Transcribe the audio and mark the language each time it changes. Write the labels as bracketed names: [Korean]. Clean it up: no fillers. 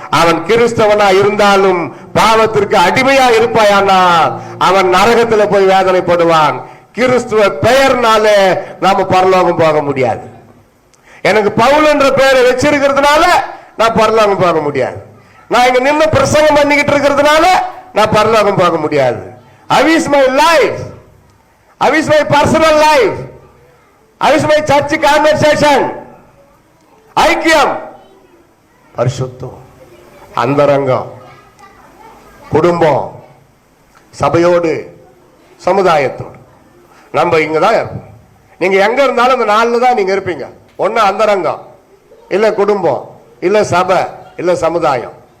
[Tamil] அவன் கிறிஸ்தவனா இருந்தாலும் பாவத்திற்கு அடிமையா இருப்பாயானா அவன் நரகத்தில் போய் வேதனைப்படுவான். கிறிஸ்துவ பெயர்னால நாம பரலோகம் போக முடியாது. எனக்கு பவுல் என்ற பெயரை வச்சிருக்கிறதுனால நான் பரலோகம் போக முடியாது. நான் இங்க நின்று பிரசங்கம் பண்ணிக்கிட்டு இருக்கிறதுனால நான் பரலோகம் போக முடியாது. [English] How is my life? How is my personal life? How is my church conversation? [Tamil] ஐக்கியம், பரிசுத்தம், அந்தரங்கம், குடும்பம், சபையோடு, சமுதாயத்தோடு நம்ம இங்கதான் இருப்போம். நீங்க எங்க இருந்தாலும் இந்த நாளில் தான் நீங்க இருப்பீங்க. ஒன்னு அந்தரங்கம், இல்ல குடும்பம், இல்ல சபை, இல்ல சமுதாயம்.